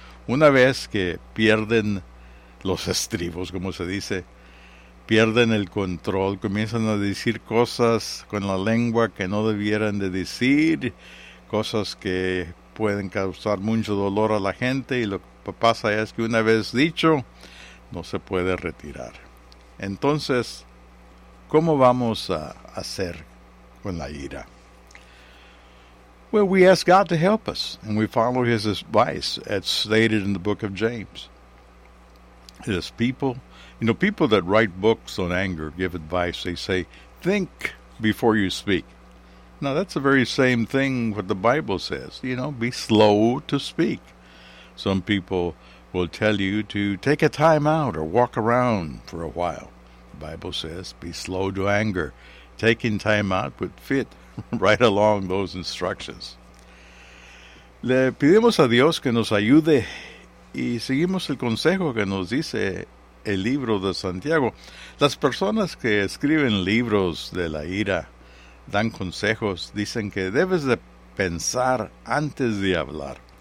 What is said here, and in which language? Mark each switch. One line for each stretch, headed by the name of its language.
Spanish: Una vez que pierden los estribos, como se dice, pierden el control, comienzan a decir cosas con la lengua que no debieran de decir, cosas que pueden causar mucho dolor a la gente, y lo que pasa es que una vez dicho, no se puede retirar. Entonces, ¿cómo vamos a hacer con la ira?
English: Well, we ask God to help us, and we follow His advice, as stated in the book of James. It is people, you know, people that write books on anger give advice. They say, think before you speak. Now, that's the very same thing what the Bible says. You know, be slow to speak. Some people will tell you to take a time out or walk around for a while. The Bible says, be slow to anger. Taking time out would fit right along those instructions.
Spanish: Le pedimos a Dios que nos ayude y seguimos el consejo que nos dice el libro de Santiago. Las personas que escriben libros de la ira dan consejos, dicen que debes de pensar antes de hablar.